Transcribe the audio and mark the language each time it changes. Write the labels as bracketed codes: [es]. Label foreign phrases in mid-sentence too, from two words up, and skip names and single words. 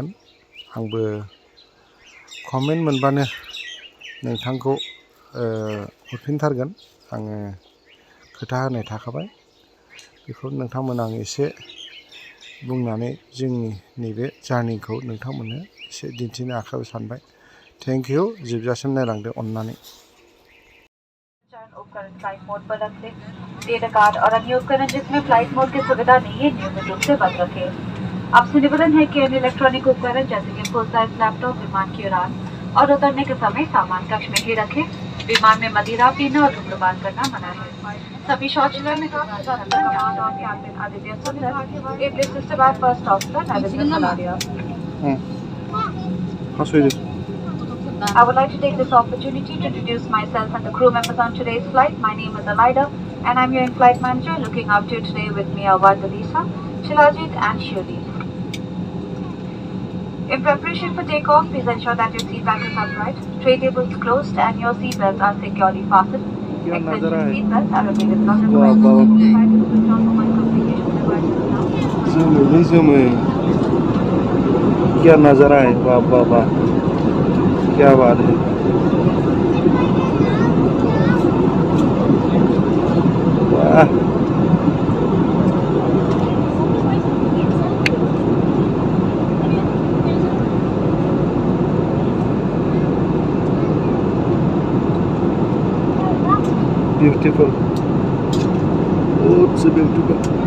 [brx] आंबो कमेन्ट मोनबानो नोंथांखौ हरफिनथारगोन। आङो खोथा होनाय थाखाबाय। बेखौ नोंथांमोन आं एसे बुंनानै जोंनि नैबे जार्निखौ नोंथांमोननो एसे दिन्थिनो आखायाव सानबाय। [en] thank you. [brx] जोबजासिम नायलांदो अन्नानै। [hi] उपकरण [en] flight mode [hi] पर रख दें। [en] data card [hi] और अन्य उपकरण जिसमें [en] flight mode [hi] की सुविधा नहीं है नियमित रूप से बंद रखें। आपसे निवेदन है कि अन्य इलेक्ट्रॉनिक उपकरण जैसे कि [en] full size laptop [hi] विमान की उड़ान और उतरने के समय सामान कक्ष में ही रखें। विमान में मदिरा पीना और धूम्रपान करना मना है। सभी शौचालय में आदित्य सुंदर, [en] airplane system and first officer [hi] नरेंद्र सलारिया। [en] I would like to take this opportunity to introduce myself and the crew members on today's flight. My name is Alida and I'm your in-flight manager. Looking after you today with me are Vardalisa, Shilajit and Shirley. In preparation for takeoff, please ensure that your seat back is upright, tray tables closed and your seat belts are securely fastened. Extension seat belts are available on the flight. Switch on mobile communication devices now. [hi] क्या नज़ारा है, वाह वाह वाह, क्या बात है। वाह, ब्यूटीफुल, बहुत ब्यूटीफुल।